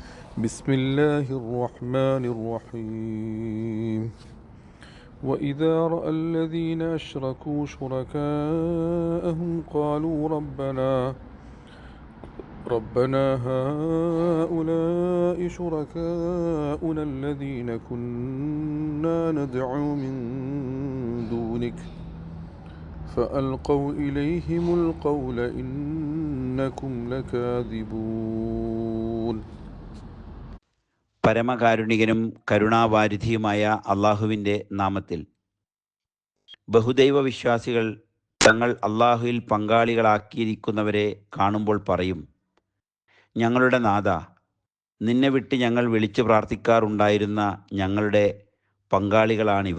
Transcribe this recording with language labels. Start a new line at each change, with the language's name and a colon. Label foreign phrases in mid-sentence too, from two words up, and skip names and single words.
Arabic: بسم الله الرحمن الرحيم وإذا رأى الذين أشركوا شركاءهم قالوا ربنا هؤلاء شركاؤنا الذين كنا ندعو من دونك فألقوا إليهم القول إنكم لكاذبون.
Malayalam: പരമകാരുണികനും കരുണാവാരിധിയുമായ അള്ളാഹുവിൻ്റെ നാമത്തിൽ. ബഹുദൈവ വിശ്വാസികൾ തങ്ങൾ അള്ളാഹുവിൽ പങ്കാളികളാക്കിയിരിക്കുന്നവരെ കാണുമ്പോൾ പറയും, ഞങ്ങളുടെ നാഥ, നിന്നെ വിട്ട് ഞങ്ങൾ വിളിച്ചു പ്രാർത്ഥിക്കാറുണ്ടായിരുന്ന ഞങ്ങളുടെ പങ്കാളികളാണിവർ.